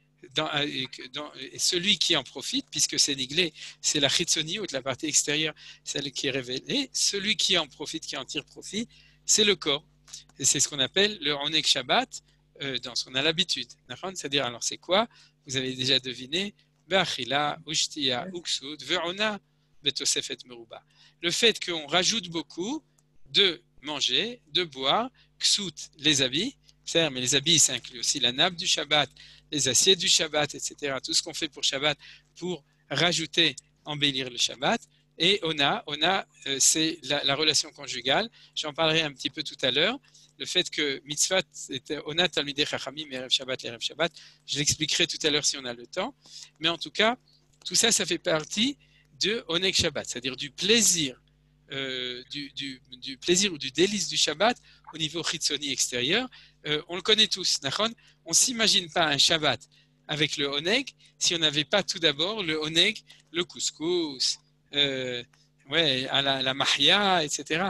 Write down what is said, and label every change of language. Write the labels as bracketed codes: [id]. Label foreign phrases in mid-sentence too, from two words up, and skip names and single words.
[fr] Celui qui en profite, puisque c'est niglé, c'est la chitzoniut, la partie extérieure, celle qui est révélée. Celui qui en profite, qui en tire profit, c'est le corps. Et c'est ce qu'on appelle le [he] עונג שבת, [fr] dans ce qu'on a l'habitude. C'est-à-dire, alors c'est quoi? Vous avez déjà deviné. [he] באכילה, ושתייה, וכסות, ועונה, בתוספת מרובה. [fr] Le fait qu'on rajoute beaucoup de manger, de boire, ksut, les habits, mais les habits, ça inclut aussi la nappe du Shabbat, les assiettes du Shabbat, etc. Tout ce qu'on fait pour Shabbat pour rajouter, embellir le Shabbat. Et ona, c'est la relation conjugale. J'en parlerai un petit peu tout à l'heure. Le fait que mitzvah était [he] עונת תלמידי חכמים ערב שבת [fr] l' [he] ערב שבת, [fr] je l'expliquerai tout à l'heure si on a le temps. Mais en tout cas, tout ça, ça fait partie de [he] עונג שבת, [fr] c'est-à-dire du plaisir, du plaisir ou du délice du Shabbat au niveau chitzoni extérieur. On le connaît tous, on ne s'imagine pas un Shabbat avec le oneg si on n'avait pas tout d'abord le oneg, le couscous, à la mahia, etc.